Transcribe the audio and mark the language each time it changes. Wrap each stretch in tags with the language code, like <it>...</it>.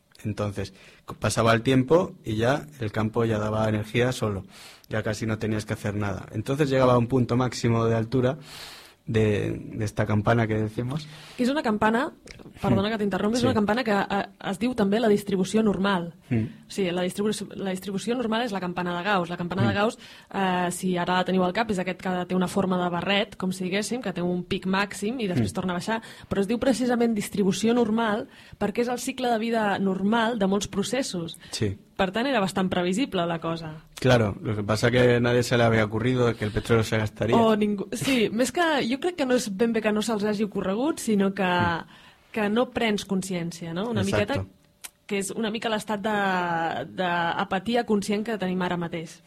<es>Entonces, pasaba el tiempo y ya el campo ya daba energía solo, ya casi no tenías que hacer nada. Entonces llegaba a un punto máximo de altura de esta campana que decimos. Que es una campana, perdona</es> <ca>que t'interrompi,</ca> <es>sí. Es una campana</es> <ca>que es diu també la distribució normal. Mm. Sí, la distribució normal és la campana de Gauss. La campana de Gauss, si ara la teniu al cap, és aquest que té una forma de barret, com si diguéssim, que té un pic màxim i després torna a baixar, però es diu precisament distribució normal perquè és el cicle de vida normal de molts processos. Sí. Per tant, era bastant previsible la cosa.</ca> <es>Claro, lo que pasa que a nadie se le había ocurrido que el petróleo se gastaría.</es> <ca>O ningú... Sí, més que jo crec que no és ben bé que no se'ls hagi ocorregut, sinó que no prens consciència, no? Una</ca> <es>Exacto.</es> <ca>miqueta, que és una mica l'estat d'apatia conscient que tenim ara mateix.</ca>